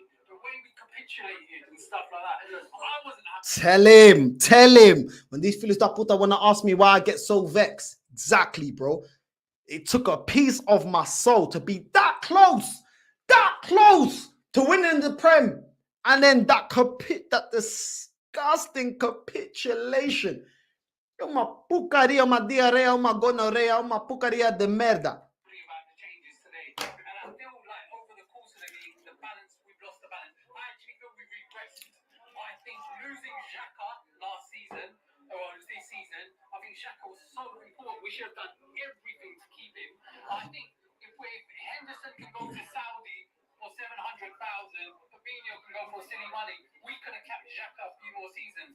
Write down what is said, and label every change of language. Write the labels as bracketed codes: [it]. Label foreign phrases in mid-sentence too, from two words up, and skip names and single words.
[en] The way we capitulated and stuff like that, I wasn't happy. Tell him. When these fellas that put, I want to ask me why I get so vexed. Exactly, bro. It took a piece of my soul to be that close to winning the Prem. And then that disgusting capitulation. [pt] Uma pucaria, uma diarrhea, uma gonorrhea, uma pucaria de merda. [en] About the changes today, and I feel like over the course of the game, we've lost the balance. I actually feel we've regressed. I think losing Xhaka last season, or this season, I think Xhaka was so important. We should have done everything to keep him. I think if Henderson can go to Saudi for 700,000, Fabinho can go for silly money, we could have kept Xhaka a few more seasons.